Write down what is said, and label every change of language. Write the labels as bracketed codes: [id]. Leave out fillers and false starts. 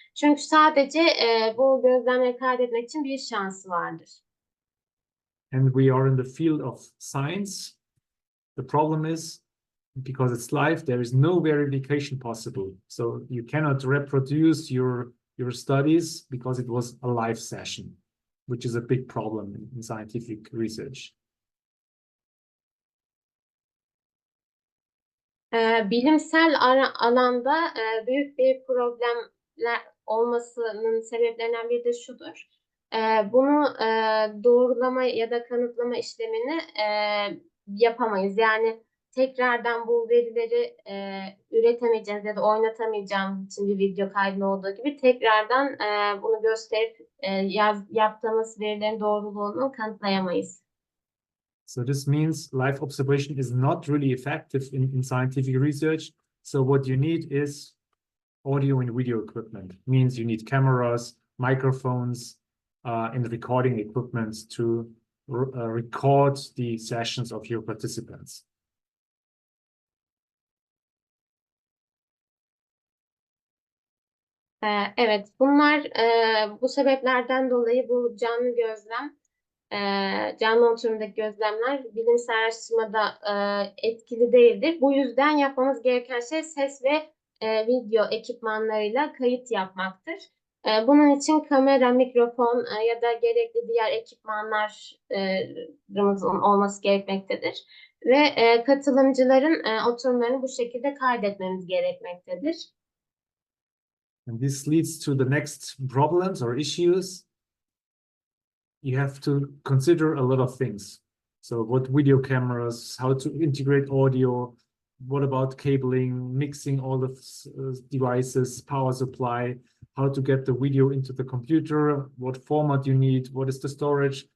[tr] Çünkü sadece bu gözlemleri kaydetmek için bir şansı vardır. [en] And we are in the field of science. The problem is, because it's live, there is no verification possible. So you cannot reproduce your studies because it was a live session, which is a big problem in scientific research. [tr] Bilimsel alanda büyük bir problemler olmasının sebeplerinden biri de şudur. Bunu doğrulama ya da kanıtlama işlemini yapamayız. Yani tekrardan bu verileri üretemeyeceğiz ya da oynatamayacağımız için bir video kaydında olduğu gibi tekrardan bunu gösterip yaptığımız verilerin doğruluğunu kanıtlayamayız. [en] So this means live observation is not really effective in scientific research. So what you need is audio and video equipment. It means you need cameras, microphones, and recording equipment to record the sessions of your participants. [tr] Evet, bunlar bu sebeplerden dolayı bu canlı gözlem, canlı oturumdaki gözlemler bilimsel araştırmada etkili değildir. Bu yüzden yapmamız gereken şey ses ve video ekipmanlarıyla kayıt yapmaktır. Bunun için kamera, mikrofon ya da gerekli diğer ekipmanlarımızın olması gerekmektedir. Ve katılımcıların oturumlarını bu şekilde kaydetmemiz gerekmektedir. [en] And this leads to the next problems or issues. You have to consider a lot of things. So what video cameras, how to integrate audio, what about cabling, mixing all the devices, power supply, how to get the video into the computer, what format you need, what is the storage.